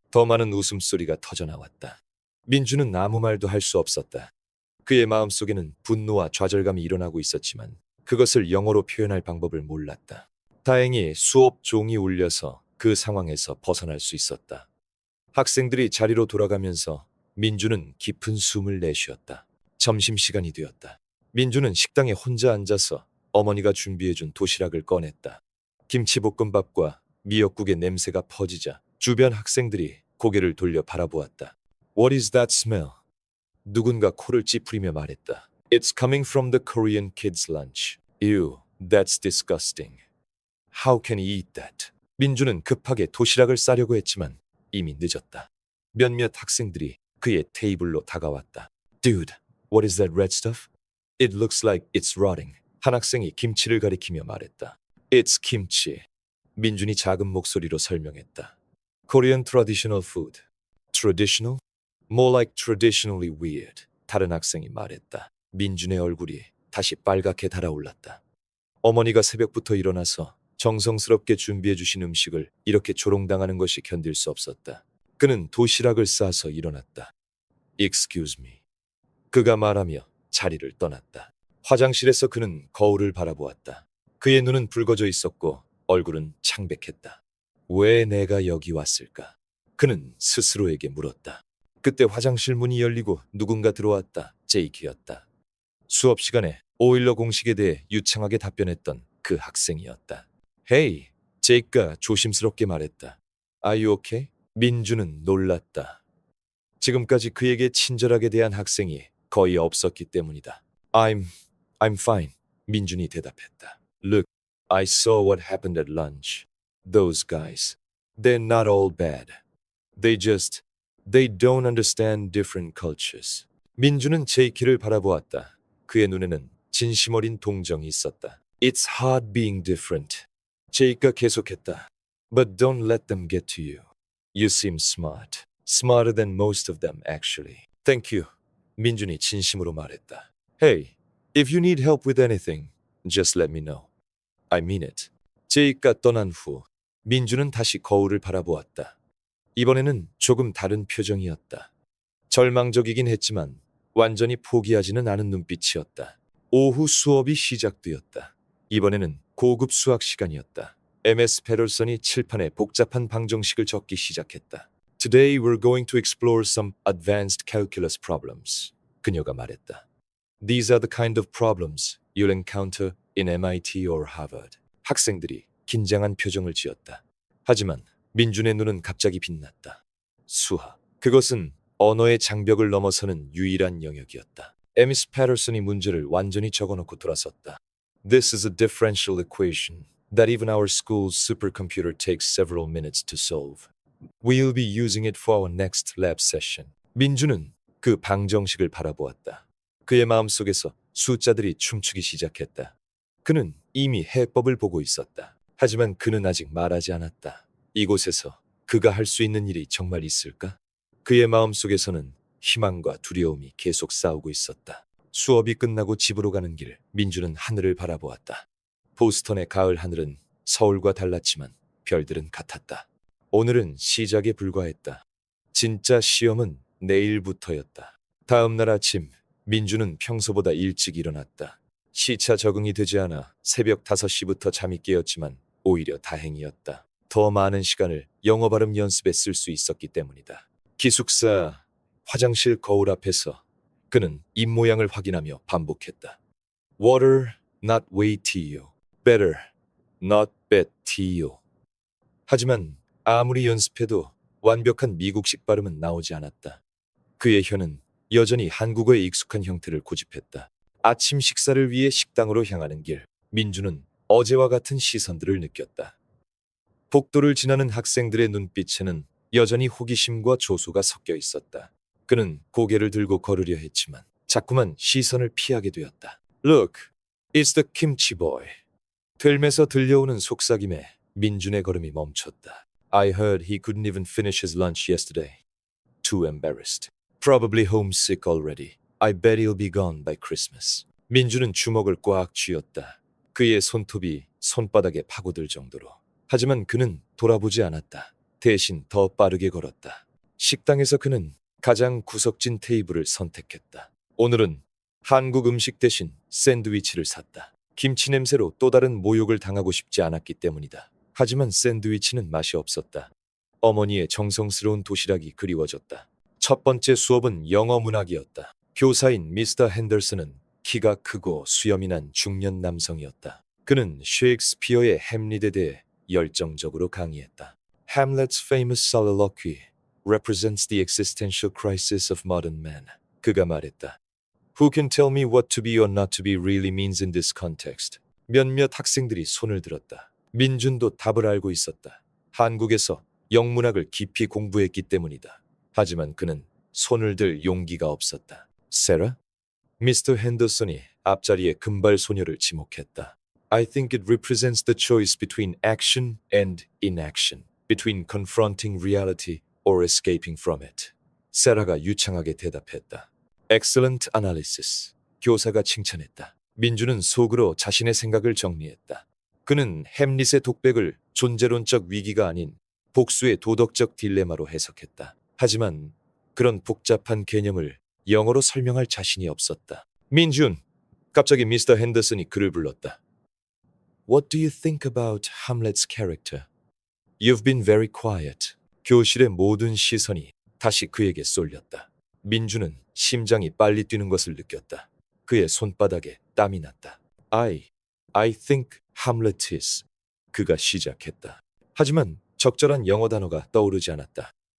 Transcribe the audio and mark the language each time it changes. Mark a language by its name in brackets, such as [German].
[Korean] 더 많은 웃음소리가 터져나왔다. 민준은 아무 말도 할 수 없었다. 그의 마음속에는 분노와 좌절감이 일어나고 있었지만 그것을 영어로 표현할 방법을 몰랐다. 다행히 수업 종이 울려서 그 상황에서 벗어날 수 있었다. 학생들이 자리로 돌아가면서 민준은 깊은 숨을 내쉬었다. 점심시간이 되었다. 민준은 식당에 혼자 앉아서 어머니가 준비해준 도시락을 꺼냈다. 김치볶음밥과 미역국의 냄새가 퍼지자 주변 학생들이 고개를 돌려 바라보았다. [English] What is that smell? [Korean] 누군가 코를 찌푸리며 말했다. [English] It's coming from the Korean kids' lunch. Ew, that's disgusting. How can he eat that? [Korean] 민준은 급하게 도시락을 싸려고 했지만 이미 늦었다. 몇몇 학생들이 그의 테이블로 다가왔다. [English] Dude, what is that red stuff? It looks like it's rotting. [Korean] 한 학생이 김치를 가리키며 말했다. [English] It's kimchi. [Korean] 민준이 작은 목소리로 설명했다. [English] Korean traditional food. Traditional? More like traditionally weird. [Korean] 다른 학생이 말했다. 민준의 얼굴이 다시 빨갛게 달아올랐다. 어머니가 새벽부터 일어나서 정성스럽게 준비해 주신 음식을 이렇게 조롱당하는 것이 견딜 수 없었다. 그는 도시락을 싸서 일어났다. [English] Excuse me. [Korean] 그가 말하며 자리를 떠났다. 화장실에서 그는 거울을 바라보았다. 그의 눈은 붉어져 있었고 얼굴은 창백했다. 왜 내가 여기 왔을까? 그는 스스로에게 물었다. 그때 화장실 문이 열리고 누군가 들어왔다. 제이크였다. 수업 시간에 오일러 공식에 대해 유창하게 답변했던 그 학생이었다. Hey, 제이크가 조심스럽게 말했다. [English] Are you okay? [Korean] 민준은 놀랐다. 지금까지 그에게 친절하게 대한 학생이 거의 없었기 때문이다. [English] I'm fine. [Korean] 민준이 대답했다. [English] Look, I saw what happened at lunch. Those guys. They're not all bad. They don't understand different cultures. [Korean] 민주는 제이키를 바라보았다. 그의 눈에는 진심 어린 동정이 있었다. [English] It's hard being different. [Korean] 제이크가 계속했다. [English] But don't let them get to you. You seem smart. Smarter than most of them, actually. Thank you. [Korean] 민준이 진심으로 말했다. [English] Hey, if you need help with anything, just let me know. I mean it. [Korean] 제이크가 떠난 후 민준은 다시 거울을 바라보았다. 이번에는 조금 다른 표정이었다. 절망적이긴 했지만 완전히 포기하지는 않은 눈빛이었다. 오후 수업이 시작되었다. 이번에는 고급 수학 시간이었다. MS 페럴슨이 칠판에 복잡한 방정식을 적기 시작했다. [English] Today we're going to explore some advanced calculus problems. [Korean] 그녀가 말했다. [English] These are the kind of problems you'll encounter in MIT or Harvard. [Korean] 학생들이 긴장한 표정을 지었다. 하지만 민준의 눈은 갑자기 빛났다. 수학. 그것은 언어의 장벽을 넘어서는 유일한 영역이었다. MS 페럴슨이 문제를 완전히 적어놓고 돌아섰다. [English] This is a differential equation that even our school's supercomputer takes several minutes to solve. We'll be using it for our next lab session. [Korean] 민준은 그 방정식을 바라보았다. 그의 마음속에서 숫자들이 춤추기 시작했다. 그는 이미 해법을 보고 있었다. 하지만 그는 아직 말하지 않았다. 이곳에서 그가 할 수 있는 일이 정말 있을까? 그의 마음속에서는 희망과 두려움이 계속 싸우고 있었다. 수업이 끝나고 집으로 가는 길, 민준은 하늘을 바라보았다. 보스턴의 가을 하늘은 서울과 달랐지만 별들은 같았다. 오늘은 시작에 불과했다. 진짜 시험은 내일부터였다. 다음 날 아침, 민준은 평소보다 일찍 일어났다. 시차 적응이 되지 않아 새벽 5시부터 잠이 깨었지만 오히려 다행이었다. 더 많은 시간을 영어 발음 연습에 쓸 수 있었기 때문이다. 기숙사 화장실 거울 앞에서 그는 입모양을 확인하며 반복했다. [English] Water, not wai트요. Better, not bet요. [Korean] 하지만 아무리 연습해도 완벽한 미국식 발음은 나오지 않았다. 그의 혀는 여전히 한국어에 익숙한 형태를 고집했다. 아침 식사를 위해 식당으로 향하는 길, 민주는 어제와 같은 시선들을 느꼈다. 복도를 지나는 학생들의 눈빛에는 여전히 호기심과 조소가 섞여 있었다. 그는 고개를 들고 걸으려 했지만 자꾸만 시선을 피하게 되었다. [English] Look, it's the kimchi boy. [Korean] 들매서 들려오는 속삭임에 민준의 걸음이 멈췄다. [English] I heard he couldn't even finish his lunch yesterday. Too embarrassed. Probably homesick already. I bet he'll be gone by Christmas. [Korean] 민준은 주먹을 꽉 쥐었다. 그의 손톱이 손바닥에 파고들 정도로. 하지만 그는 돌아보지 않았다. 대신 더 빠르게 걸었다. 식당에서 그는 가장 구석진 테이블을 선택했다. 오늘은 한국 음식 대신 샌드위치를 샀다. 김치 냄새로 또 다른 모욕을 당하고 싶지 않았기 때문이다. 하지만 샌드위치는 맛이 없었다. 어머니의 정성스러운 도시락이 그리워졌다. 첫 번째 수업은 영어 문학이었다. 교사인 미스터 핸더슨은 키가 크고 수염이 난 중년 남성이었다. 그는 셰익스피어의 햄릿에 대해 열정적으로 강의했다. [English] Hamlet's famous soliloquy represents the existential crisis of modern man. [Korean] 그가 말했다. [English] Who can tell me what to be or not to be really means in this context? [Korean] 몇몇 학생들이 손을 들었다. 민준도 답을 알고 있었다. 한국에서 영문학을 깊이 공부했기 때문이다. 하지만 그는 손을 들 용기가 없었다. 세라? 미스터 핸더슨이 앞자리에 금발 소녀를 지목했다. [English] I think it represents the choice between action and inaction, between confronting reality or escaping from it. [Korean] 세라가 유창하게 대답했다. [English] Excellent analysis. [Korean] 교사가 칭찬했다. 민주는 속으로 자신의 생각을 정리했다. 그는 햄릿의 독백을 존재론적 위기가 아닌 복수의 도덕적 딜레마로 해석했다. 하지만 그런 복잡한 개념을 영어로 설명할 자신이 없었다. 민준! 갑자기 미스터 핸더슨이 그를 불렀다. What do you think about Hamlet's character? You've been very quiet. 교실의 모든 시선이 다시 그에게 쏠렸다. 민주는 심장이 빨리 뛰는 것을 느꼈다. 그의 손바닥에 땀이 났다. [English] I think Hamlet is. [Korean] 그가 시작했다. 하지만 적절한 영어 단어가 떠오르지 않았다.